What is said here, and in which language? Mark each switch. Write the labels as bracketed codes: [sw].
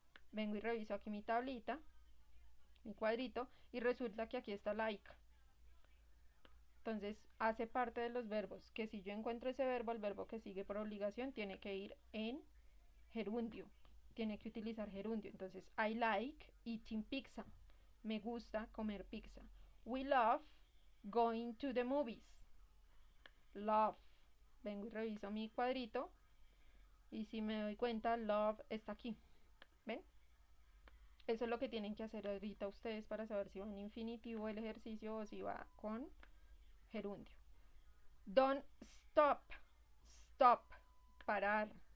[es] Vengo y reviso aquí mi tablita, mi cuadrito, y resulta que aquí está like. Entonces, hace parte de los verbos, que si yo encuentro ese verbo, el verbo que sigue por obligación tiene que ir en gerundio, tiene que utilizar gerundio. Entonces, [en] I like eating pizza. [es] Me gusta comer pizza. [en] We love going to the movies. Love. [es] Vengo y reviso mi cuadrito. Y si me doy cuenta, love está aquí. ¿Ven? Eso es lo que tienen que hacer ahorita ustedes para saber si va en infinitivo el ejercicio o si va con gerundio. [en] Don't stop. Stop. Parar.